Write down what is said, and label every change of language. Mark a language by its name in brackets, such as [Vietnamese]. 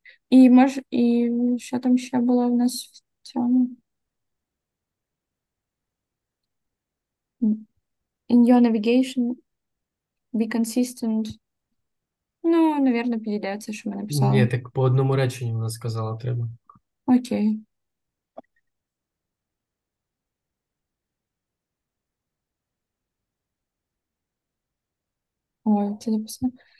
[Ukrainian] І що там ще було в нас в цьому? [English] In your navigation, be consistent. [Ukrainian] Ну, навірно, підійде це, що ми написали. Ні, так по одному реченню вона сказала треба. Окей. Ой, це написано.